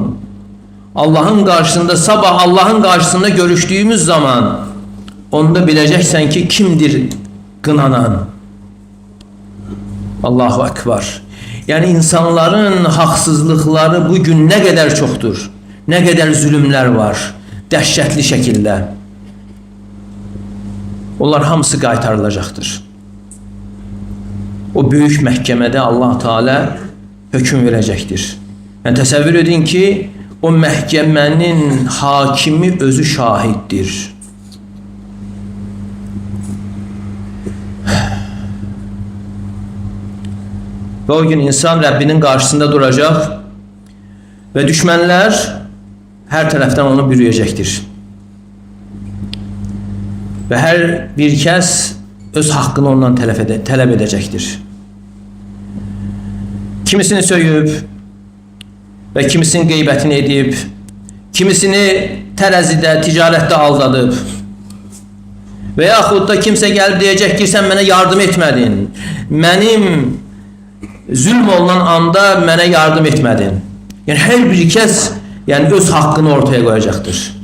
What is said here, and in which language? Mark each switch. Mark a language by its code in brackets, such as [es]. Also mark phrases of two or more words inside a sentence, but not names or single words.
[tr] Allah'ın karşısında, sabah Allah'ın karşısında görüştüğümüz zaman onda bileceksen ki kimdir qınanan. [ar] الله أكبر. [tr] Yani insanların haksızlıkları bugün ne kadar çoktur. Ne kadar zulümler var. [az] Dəhşətli şəkildə. Onlar hamısı qaytarılacaqdır. O büyük məhkəmədə Allah Teala hökm verəcəkdir. Yəni təsəvvür edin ki, o məhkəmənin hakimi özü şahiddir. [tr] Ve o gün insan Rabbinin karşısında duracak ve düşmanlar her taraftan onu bürüyecektir. [az] Ve her bir kəs öz hakkını ondan tələb edecektir. Kimisini söyüb ve kimisinin qeybətini edib, kimisini tərəzidə, ticarətdə aldadıb ve yaxud da kimsə gəlib deyəcək ki, sən mənə yardım etmədin, mənim zülm olunan anda mənə yardım etmədin. Yəni hər bir kəs yəni öz haqqını ortaya qoyacaqdır.